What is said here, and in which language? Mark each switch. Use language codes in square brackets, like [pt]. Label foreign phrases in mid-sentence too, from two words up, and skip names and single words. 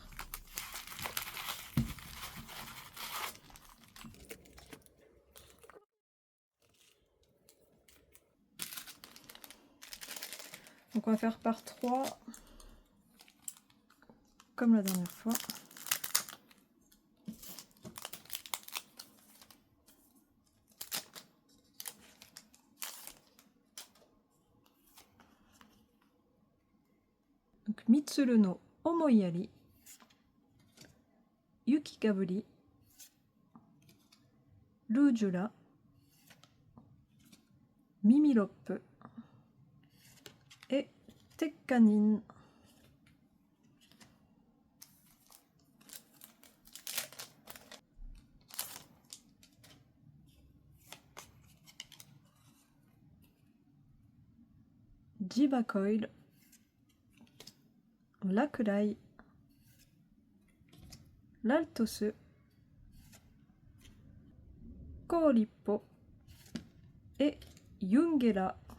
[fr] Donc on va faire par 3, comme la dernière fois. Donc Mitsuru no Omoiyari, Yukikaburi, Lujura, Mimiloppe et Tekkanin. Jibacoil, Lakurai, l'Altose, Korippo et Yungera.